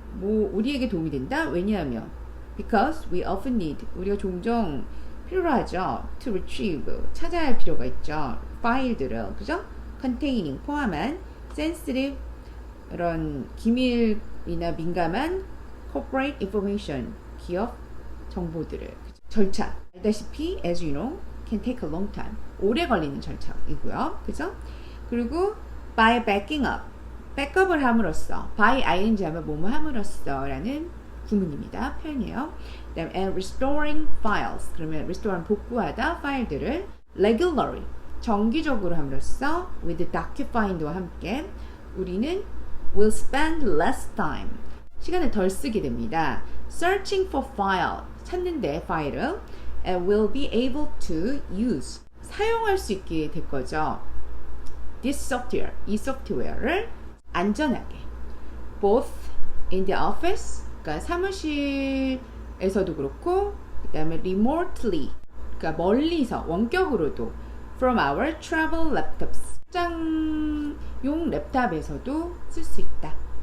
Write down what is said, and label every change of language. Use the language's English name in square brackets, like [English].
[Korean] 뭐 우리에게 도움이 된다? 왜냐하면 [English] because we often need, [Korean] 우리가 종종 필요로 하죠. [English] to retrieve, [Korean] 찾아야 할 필요가 있죠. 파일들을, 그죠? [English] containing, [Korean] 포함한 [English] sensitive, [Korean] 이런 기밀이나 민감한 [English] corporate information, [Korean] 기업 정보들을. 절차, 알다시피 [English] as you know can take a long time, [Korean] 오래 걸리는 절차이고요. 그죠? 그리고 [English] by backing up, [Korean] 백업을 함으로써, [English] by ing [Korean] 하면 뭐뭐 함으로써 라는 구문입니다. 표현이에요. [English] 그 다음에 and restoring files, [Korean] 그러면 restore는 복구하다, 파일들을 [English] regularly, [Korean] 정기적으로 함으로써 [English] with docufind [Korean] 와 함께 우리는 [English] will spend less time, [Korean] 시간을 덜 쓰게 됩니다. [English] searching for file, [Korean] 찾는데 파일을 [English] and will be able to use, [Korean] 사용할 수 있게 될 거죠. [English] this software, [Korean] 이 소프트웨어를 안전하게 [English] both in the office, [Korean] 그러니까 사무실에서도 그렇고 그 다음에 [English] remotely, [Korean] 그러니까 멀리서 원격으로도 [English] from our travel laptops, [Korean] 출장용 랩탑에서도 쓸 수 있다.